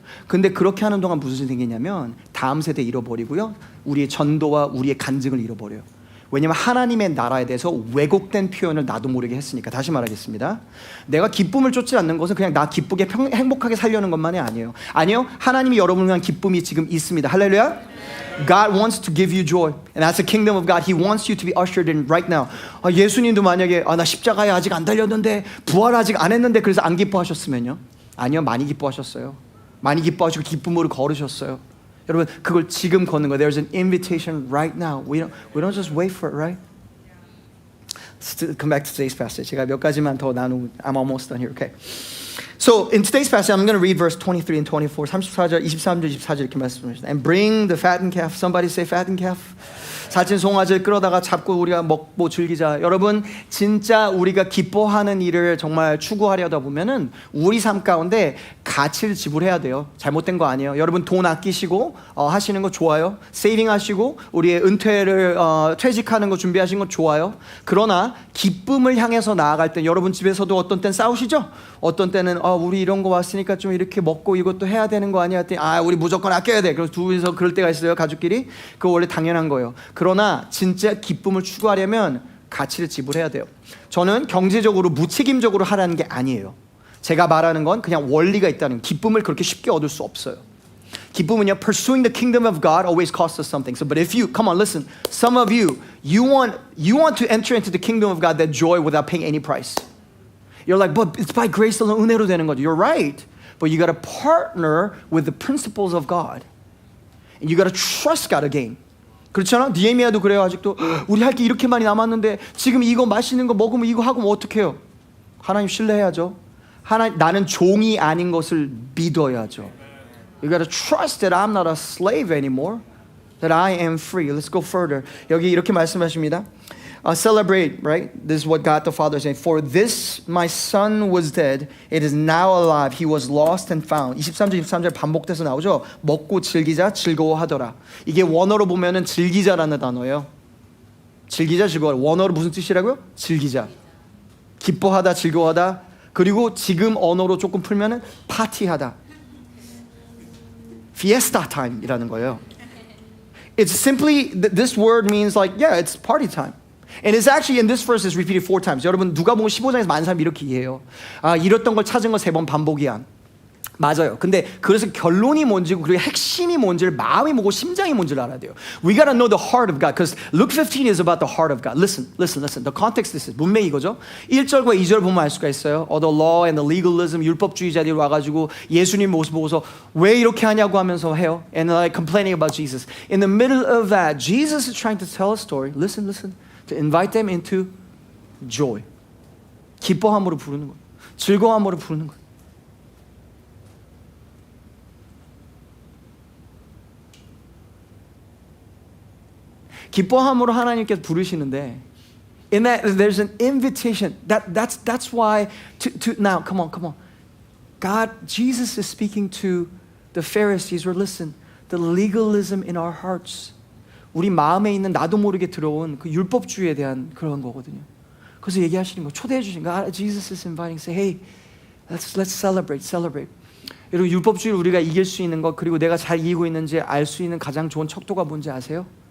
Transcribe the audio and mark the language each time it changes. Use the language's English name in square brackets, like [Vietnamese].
[Korean] 근데 그렇게 하는 동안 무슨 일이 생기냐면 다음 세대 잃어버리고요. 우리의 전도와 우리의 간증을 잃어버려요. 왜냐하면 하나님의 나라에 대해서 왜곡된 표현을 나도 모르게 했으니까. 다시 말하겠습니다. 내가 기쁨을 쫓지 않는 것은 그냥 나 기쁘게 행복하게 살려는 것만이 아니에요. 아니요, 하나님이 여러분을 위한 기쁨이 지금 있습니다. 할렐루야. [English] God wants to give you joy, and that's the kingdom of God. He wants you to be ushered in right now. [Korean] 예수님도 만약에 나 십자가에 아직 안 달렸는데 부활 아직 안 했는데 그래서 안 기뻐하셨으면요? 아니요, 많이 기뻐하셨어요. 많이 기뻐하시고 기쁨으로 걸으셨어요. 여러분, 그걸 지금 걷는 거예요. [English] There's an invitation right now. We don't just wait for it, right? Let's come back to today's passage. [Korean] 제가 몇 가지만 더 나누고 [English] I'm almost done here. Okay. So in today's passage, I'm going to read verse 23 and 24. [Korean] 34절, 23절, 24절 이렇게 말씀하십니다. [English] And bring the fattened calf. Somebody say fattened calf. [Korean] 살찐 송아지를 끌어다가 잡고 우리가 먹고 즐기자. 여러분, 진짜 우리가 기뻐하는 일을 정말 추구하려다 보면은 우리 삶 가운데 가치를 지불해야 돼요. 잘못된 거 아니에요. 여러분, 돈 아끼시고 하시는 거 좋아요. 세이빙 하시고 우리의 은퇴를 퇴직하는 거 준비하시는 거 좋아요. 그러나 기쁨을 향해서 나아갈 때 여러분 집에서도 어떤 때는 싸우시죠? 어떤 때는 우리 이런 거 왔으니까 좀 이렇게 먹고 이것도 해야 되는 거 아니야? 우리 무조건 아껴야 돼. 그래서 둘이서 그럴 때가 있어요. 가족끼리. 그거 원래 당연한 거예요. 그러나 진짜 기쁨을 추구하려면 가치를 지불해야 돼요. 저는 경제적으로 무책임적으로 하라는 게 아니에요. 제가 말하는 건 그냥 원리가 있다는, 기쁨을 그렇게 쉽게 얻을 수 없어요. 기쁨은요, [English] pursuing the kingdom of God always costs us something. So, but if you, come on, listen, some of you want to enter into the kingdom of God, that joy without paying any price. You're like, but it's by grace alone, [Korean] 은혜로 되는 거죠. [English] You're right, but you got to partner with the principles of God, and you got to trust God again. [Korean] 그렇잖아? 니에미야도 그래요. 아직도 우리 할 게 이렇게 많이 남았는데 지금 이거 맛있는 거 먹으면 이거 하고 뭐 어떡해요? 하나님 신뢰해야죠. 나는 종이 아닌 것을 믿어야죠. [English] You gotta trust that I'm not a slave anymore, that I am free. Let's go further. [Korean] 여기 이렇게 말씀하십니다. [English] Celebrate, right? This is what God the Father is saying. For this my son was dead, it is now alive. He was lost and found. [Korean] 23절, 23절 반복돼서 나오죠. 먹고 즐기자, 즐거워하더라. 이게 원어로 보면은 즐기자라는 단어예요. 즐기자, 즐거워. 원어로 무슨 뜻이라고요? 즐기자. 기뻐하다, 즐거워하다. 그리고 지금 언어로 조금 풀면은 파티하다. Fiesta time이라는 거예요. [English] It's simply, this word means like, yeah, it's party time. And it's actually in this verse is repeated 4 times. [Korean] 여러분 누가복음 15장에서 많은 사람이 이렇게 이해해요. 잃었던 걸 찾은 거 3번 반복이야. 맞아요. 근데 그래서 결론이 뭔지 그리고 핵심이 뭔지를 마음이 뭐고 심장이 뭔지를 알아야 돼요. [English] We gotta know the heart of God, because Luke 15 is about the heart of God. Listen. The context is [Korean] 문맥 이거죠. 1절과 2절 보면 알 수가 있어요. [English] The law and the legalism, [Korean] 율법주의자들이 와가지고 예수님 모습 보고서 왜 이렇게 하냐고 하면서 해요. [English] And like complaining about Jesus. In the middle of that, Jesus is trying to tell a story. Listen. To invite them into joy. [Korean] 기뻐함으로 부르는 거예요. 즐거움으로 부르는 거예요. 기뻐함으로 하나님께서 부르시는데, [English] in that there's an invitation. That's why to now come on. Jesus is speaking to the Pharisees. Or listen, the legalism in our hearts. [Korean] 우리 마음에 있는 나도 모르게 들어온 그 율법주의에 대한 그런 거거든요. 그래서 얘기하시는 거, 초대해 주신 거. [English] Jesus is inviting, say, hey, let's celebrate. [Korean] 여러분 율법주의를 우리가 이길 수 있는 것, 그리고 내가 잘 이기고 있는지 알 수 있는 가장 좋은 척도가 뭔지 아세요?